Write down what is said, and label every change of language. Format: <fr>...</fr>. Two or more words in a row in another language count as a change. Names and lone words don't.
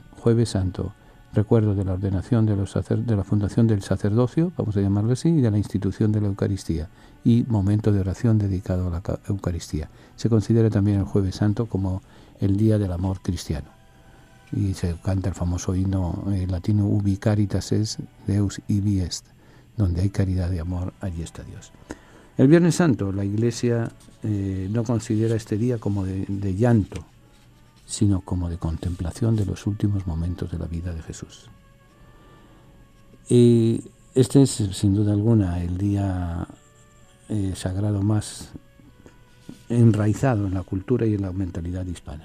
<es>Jueves Santo, recuerdo de la ordenación de la fundación del sacerdocio, vamos a llamarlo así, y de la institución de la Eucaristía, y momento de oración dedicado a la Eucaristía. Se considera también el Jueves Santo como el día del amor cristiano. Y se canta el famoso himno latino</es> <la>Ubi caritas es, Deus ibi est,</la> <es>donde hay caridad y amor, allí está Dios. El Viernes Santo, la Iglesia no considera este día como de llanto, sino como de contemplación de los últimos momentos de la vida de Jesús. Y este es, sin duda alguna, el día sagrado más enraizado en la cultura y en la mentalidad hispana.</es>